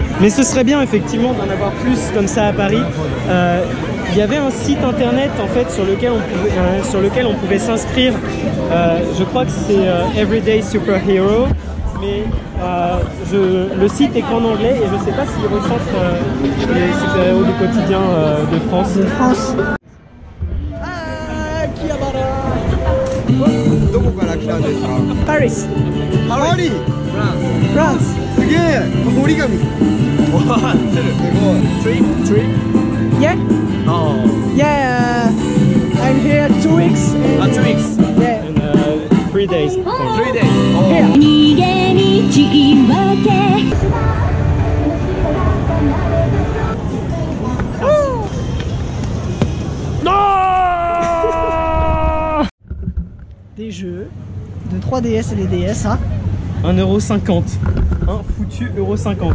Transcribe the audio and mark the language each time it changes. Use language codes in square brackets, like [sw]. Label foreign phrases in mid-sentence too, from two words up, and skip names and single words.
[fr] Mais ce serait bien effectivement d'en avoir plus comme ça à Paris. Il y avait un site internet en fait sur lequel on pouvait s'inscrire. Je crois que c'est Everyday Superhero. mais le site est qu'en anglais et je sais pas s'il recense les super-héros du quotidien de France. De France. Ah, Kiabara. [ja] どこから来たんですか？ Paris. パリ。 France. すげえ。折り紙。わあ、すごい。 [en] Trip? Yeah? Oh. Yeah. I'm here 2 weeks. 2 weeks. Yeah. And 3 days. 3 days. Here. 逃げ道分け [fr] Des jeux de 3DS et des DS, hein. 1,50 €. Un foutu €50.